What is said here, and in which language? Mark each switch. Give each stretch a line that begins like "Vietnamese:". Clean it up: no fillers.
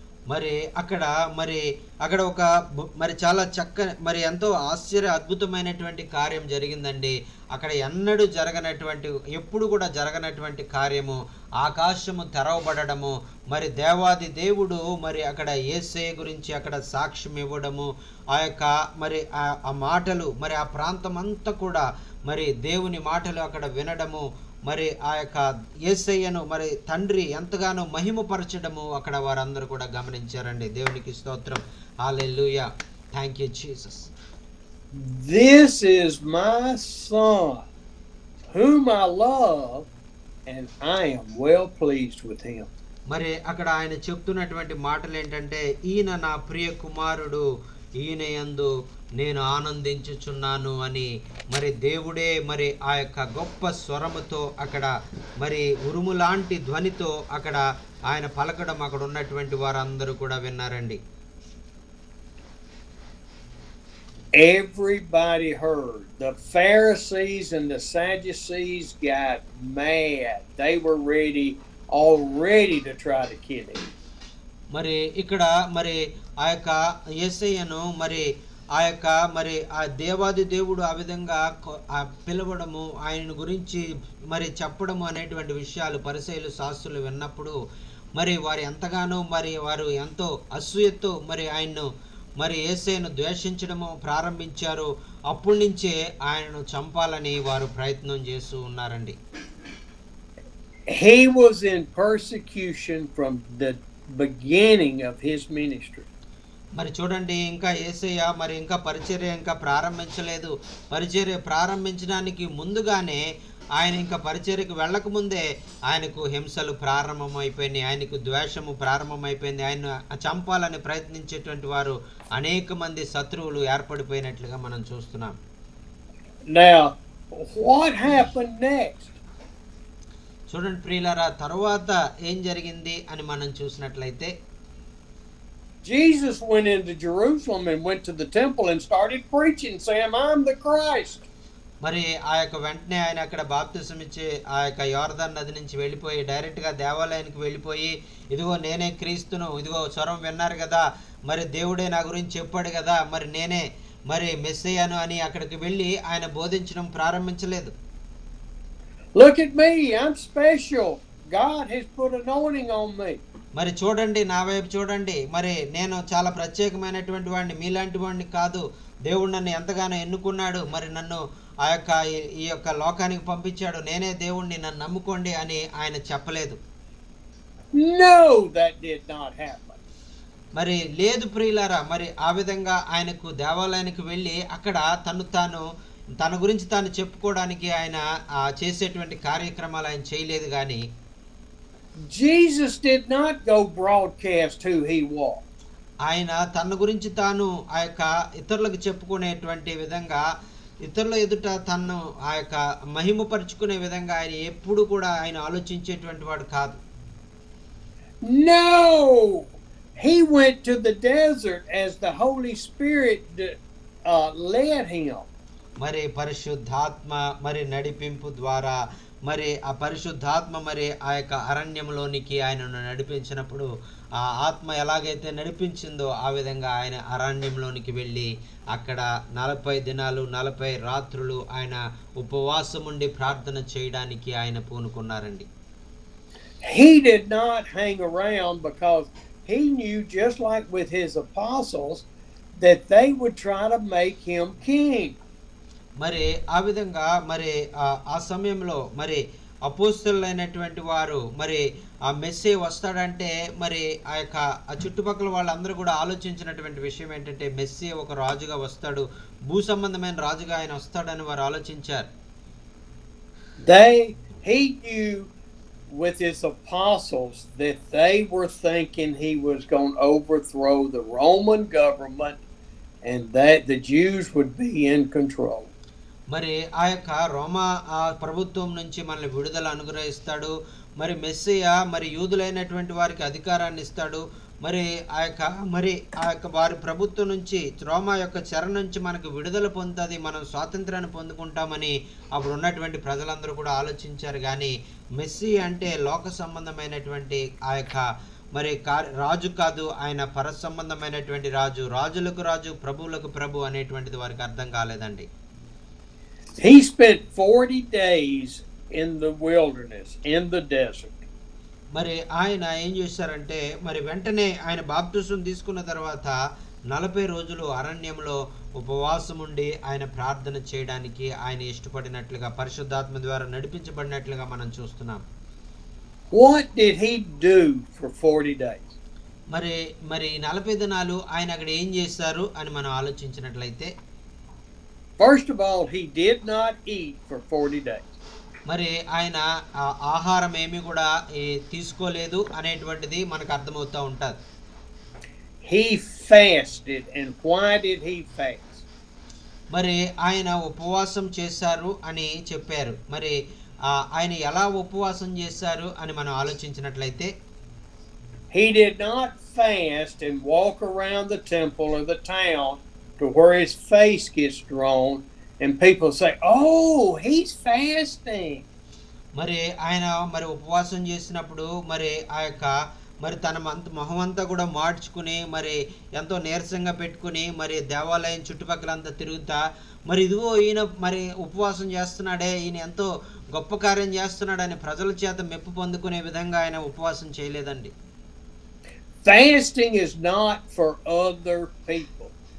Telugu: మరి అక్కడ ఒక మరి చాలా మరి ఎంతో ఆశ్చర్య అద్భుతమైనటువంటి కార్యం జరిగిందండి. అక్కడ ఎన్నడూ జరగనటువంటి, ఎప్పుడు కూడా జరగనటువంటి కార్యము, ఆకాశము తెరవబడము, మరి దేవాది దేవుడు మరి అక్కడ యేసయ్య గురించి అక్కడ సాక్ష్యం ఇవ్వడము, ఆ యొక్క మరి ఆ మాటలు మరి ఆ ప్రాంతం అంతా కూడా మరి దేవుని మాటలు అక్కడ వినడము, మరి ఆ యొక్క యేసయ్యను మరి తండ్రి ఎంతగానో మహిమపరచడము అక్కడ వారందరూ కూడా గమనించారండి. దేవునికి స్తోత్రం. హల్లెలూయా.
English: Thank you Jesus. This is my son whom I love and I am well pleased with him.
Telugu: మరి అక్కడ ఆయన చెప్తున్నటువంటి మాటలు ఏంటంటే, ఈయన నా ప్రియ కుమారుడు, ఈయన యందు నేను ఆనందించుచున్నాను అని మరి దేవుడే మరి ఆ యొక్క గొప్ప స్వరముతో అక్కడ మరి ఉరుము లాంటి ధ్వనితో అక్కడ ఆయన పలకడం అక్కడ ఉన్నటువంటి వారందరూ కూడా విన్నారండి.
English: Everybody heard. The Pharisees and the Sadducees got mad. They were already to try to kill him.
Telugu: మరి ఇక్కడ మరి ఆ యొక్క యేసయ్యను మరి ఆ యొక్క మరి ఆ దేవాది దేవుడు ఆ విధంగా పిలవడము, ఆయన గురించి మరి చెప్పడము అనేటువంటి విషయాలు పరిసయ్యులు శాస్త్రులు విన్నప్పుడు మరి వారు ఎంతగానో మరి వారు ఎంతో అసూయతో మరి ఆయన్ను మరి యేసయ్యను ద్వేషించడము ప్రారంభించారు. అప్పటి నుంచే ఆయనను చంపాలని వారు ప్రయత్నం చేస్తూ ఉన్నారండి.
English: He was in persecution from the beginning of his ministry.
Telugu: మరి చూడండి, ఇంకా యేసయ్య మరి ఇంకా పరిచర్య ఇంకా ప్రారంభించలేదు. పరిచర్య ప్రారంభించడానికి ముందుగానే ఆయన ఇంకా పరిచర్యకు వెళ్ళక ముందే ఆయనకు హింసలు ప్రారంభమైపోయినాయి, ఆయనకు ద్వేషము ప్రారంభమైపోయింది. ఆయన చంపాలని ప్రయత్నించేటువంటి వారు అనేక మంది శత్రువులు ఏర్పడిపోయినట్లుగా మనం చూస్తున్నాం.
English: Now, what happened next?
Telugu: చూడండి ప్రియులారా, తరువాత ఏం జరిగింది అని మనం చూసినట్లయితే,
English: Jesus went into Jerusalem and went to the temple and started preaching, saying, I'm the Christ.
Telugu: మరి ఆ యొక్క వెంటనే ఆయన అక్కడ బాప్తిసం ఇచ్చి ఆ యొక్క యోర్దాన్ నది నుంచి వెళ్ళిపోయి డైరెక్ట్గా దేవాలయానికి వెళ్ళిపోయి, ఇదిగో నేనే క్రీస్తును, ఇదిగో స్వరం విన్నారు కదా, మరి దేవుడే నా గురించి చెప్పాడు కదా, మరి నేనే మరి మెస్సయ్యను అని అక్కడికి వెళ్ళి ఆయన బోధించడం ప్రారంభించలేదు.
English: Look at me, I'm special. God has put anointing on me.
Telugu: మరి చూడండి, నా వైపు చూడండి, మరి నేను చాలా ప్రత్యేకమైనటువంటి వాడిని, మీలాంటి వాడిని కాదు. దేవుడు నన్ను ఎంతగానో ఎన్నుకున్నాడు, మరి నన్ను ఆ యొక్క ఈ యొక్క లోకానికి పంపించాడు, నేనే దేవుణ్ణి, నన్ను నమ్ముకోండి అని ఆయన చెప్పలేదు.
English: No, that did not happen.
Telugu: మరి లేదు ప్రియులారా, మరి ఆ విధంగా ఆయనకు దేవాలయానికి వెళ్ళి అక్కడ తన గురించి తాను చెప్పుకోవడానికి ఆయన చేసేటువంటి కార్యక్రమాలు ఆయన చేయలేదు. కానీ
English: Jesus did not go broadcast who he was.
Telugu: ఆయన తన గురించి తాను ఆ యొక్క ఇతరులకు చెప్పుకునేటువంటి విధంగా, ఇతరుల ఎదుట తను ఆ యొక్క మహిమపరుచుకునే విధంగా ఆయన ఎప్పుడు కూడా ఆయన ఆలోచించేటువంటి వాడు కాదు.
English: No, he went to the desert as the Holy Spirit led him.
Telugu: మరి పరిశుద్ధాత్మ మరి నడిపింపు ద్వారా, మరి ఆ పరిశుద్ధాత్మ మరి ఆ యొక్క అరణ్యంలోనికి ఆయనను నడిపించినప్పుడు, ఆ ఆత్మ ఎలాగైతే నడిపించిందో ఆ విధంగా ఆయన అరణ్యంలోనికి వెళ్ళి అక్కడ 40 దినాలు 40 రాత్రులు ఆయన ఉపవాసం ఉండి ప్రార్థన చేయడానికి ఆయన పూనుకున్నారండి.
English: He did not hang around because he knew, just like with his apostles, that they would try to make him king.
Telugu: మరి ఆ విధంగా మరి ఆ సమయంలో మరి అపోస్తలులైనటువంటి వారు మరి ఆ మెస్సీ వస్తాడంటే మరి ఆ చుట్టుపక్కల వాళ్ళందరూ కూడా ఆలోచించినటువంటి విషయం ఏంటంటే మెస్సీ ఒక రాజుగా వస్తాడు, భూ సంబంధమైన రాజుగా ఆయన వస్తాడని వారు ఆలోచించారు.
English: He knew with his apostles that they were thinking he was going to overthrow the Roman government and that the Jews would be in control.
Telugu: మరి ఆ యొక్క రోమా ప్రభుత్వం నుంచి మనల్ని విడుదల అనుగ్రహిస్తాడు, మరి మెస్సియా మరి యూదులైనటువంటి వారికి అధికారాన్ని ఇస్తాడు, మరి ఆ యొక్క వారి ప్రభుత్వం నుంచి, రోమా యొక్క చెర నుంచి మనకు విడుదల పొందుతుంది, మనం స్వాతంత్రాన్ని పొందుకుంటామని అప్పుడు ఉన్నటువంటి ప్రజలందరూ కూడా ఆలోచించారు. కానీ మెస్సీ అంటే లోక సంబంధమైనటువంటి ఆ యొక్క మరి రాజు కాదు, ఆయన పర సంబంధమైనటువంటి రాజు, రాజులకు రాజు, ప్రభువులకు ప్రభు అనేటువంటిది వారికి అర్థం కాలేదండి.
English: He spent 40 days in the wilderness, in the desert.
Telugu: మరి ఆయన ఏం చేశారంటే మరి వెంటనే ఆయన బాప్తిసం తీసుకున్న తర్వాత 40 రోజులు అరణ్యంలో ఉపవాసం ఉండి ఆయన ప్రార్థన చేయడానికి ఆయన ఇష్టపడినట్లుగా, పరిశుద్ధాత్మ ద్వారా నడిపించబడినట్లుగా మనం చూస్తున్నాం.
English: What did he do for 40 days?
Telugu: మరి 40 దినాలు ఆయన అక్కడ ఏం చేశారు అని మనం ఆలోచించినట్లయితే,
English: first of all, he did not eat for 40 days.
Telugu: మరి ఆయన ఆహారం ఏమీ కూడా తీసుకోలేదు అనేటువంటిది మనకు అర్థమవుతూ ఉంటుంది.
English: He fasted. And why did he fast?
Telugu: మరి ఆయన ఉపవాసం చేశారు అని చెప్పారు. మరి ఆయన ఎలా ఉపవాసం చేశారు అని మనం ఆలోచించినట్లయితే,
English: he did not fast and walk around the temple or the town to where his face gets drawn and people say, "Oh, he's fasting."
Telugu: మరి ఆయన మరి ఉపవాసం చేసినప్పుడు మరి ఆ యొక్క మరి తన మొహం అంతా కూడా మార్చుకుని మరి ఎంతో నీరసంగా పెట్టుకుని మరి దేవాలయం చుట్టుపక్కలంతా తిరుగుతా మరి ఇదిగో ఈయన మరి ఉపవాసం చేస్తున్నాడే, ఈయన ఎంతో గొప్ప కార్యం చేస్తున్నాడని ప్రజల చేత మెప్పు పొందుకునే విధంగా ఆయన ఉపవాసం చేయలేదండి.
English: Fasting is not for other people.